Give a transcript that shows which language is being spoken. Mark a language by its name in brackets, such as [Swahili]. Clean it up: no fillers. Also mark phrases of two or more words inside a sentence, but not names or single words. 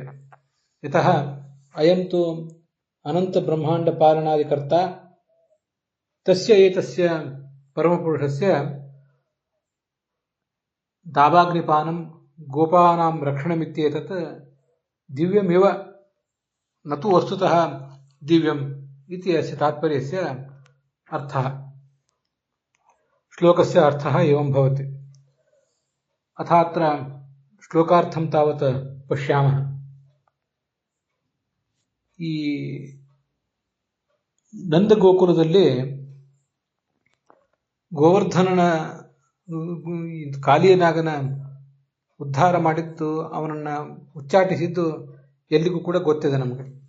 [Sanskrit] यतः अयं तु अनन्तब्रह्माण्डपालनादिकर्ता, तस्य एतस्य परमपुरुषस्य दावाग्निपानं गोपानां रक्षणमित्येतत् दिव्यमिव, न तु वस्तुतः दिव्यम् इति अस्य तात्पर्यस्य अर्थः। श्लोकस्य अर्थः एवं भवति। अथात्र श्लोकार्थं तावत् पश्यामः। [Kannada] ಈ ನಂದಗೋಕುಲದಲ್ಲಿ ಗೋವರ್ಧನನ ಕಾಲಿಯನಾಗನ ಉದ್ಧಾರ ಮಾಡಿದ್ದು, ಅವನನ್ನ ಉಚ್ಚಾಟಿಸಿದ್ದು ಎಲ್ಲಿಗೂ ಕೂಡ ಗೊತ್ತಿದೆ ನಮಗೆ.